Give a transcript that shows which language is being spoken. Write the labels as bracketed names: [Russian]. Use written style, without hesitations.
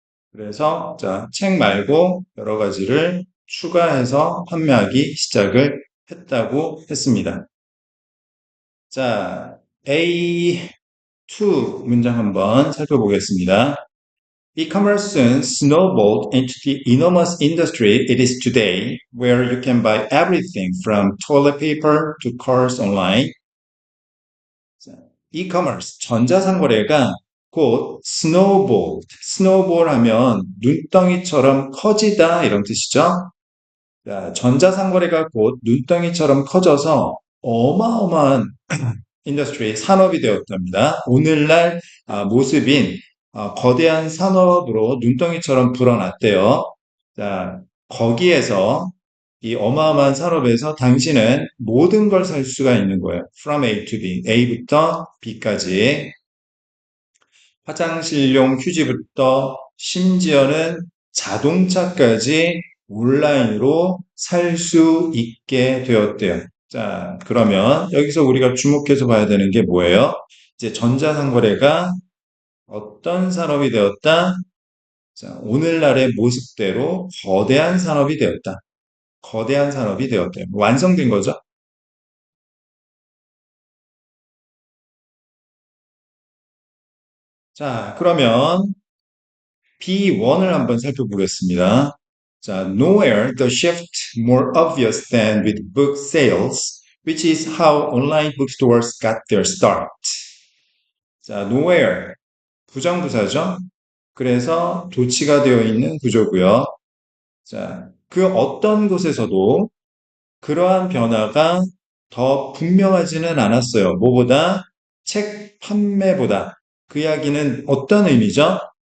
[Korean] 그래서 자, 책 말고 여러 가지를 추가해서 판매하기 시작을 했다고 했습니다. 자, A2 2 문장 한번 살펴보겠습니다. [English] E-commerce soon snowballed into the enormous industry it is today, where you can buy everything from toilet paper to cars online. [Korean] E-commerce, 전자상거래가 곧 snowballed, snowball 하면 눈덩이처럼 커지다 이런 뜻이죠. 자, 전자상거래가 곧 눈덩이처럼 커져서 어마어마한 인더스트리, 산업이 되었답니다. 오늘날 모습인 거대한 산업으로 눈덩이처럼 불어났대요. 자, 거기에서 이 어마어마한 산업에서 당신은 모든 걸 살 수가 있는 거예요. [English] From A to B, [Korean] A부터 B까지. 화장실용 휴지부터 심지어는 자동차까지 온라인으로 살 수 있게 되었대요. 자, 그러면 여기서 우리가 주목해서 봐야 되는 게 뭐예요? 이제 전자상거래가 어떤 산업이 되었다? 자, 오늘날의 모습대로 거대한 산업이 되었다. 거대한 산업이 되었다. 완성된 거죠? 자, 그러면 B1을 한번 살펴보겠습니다. 자, [English] nowhere the shift more obvious than with book sales, which is how online bookstores got their start. [Korean] 자, nowhere 부정부사죠. 그래서 도치가 되어 있는 구조고요. 자, 그 어떤 곳에서도 그러한 변화가 더 분명하지는 않았어요. 뭐보다? 책 판매보다. 그 이야기는 어떤 의미죠?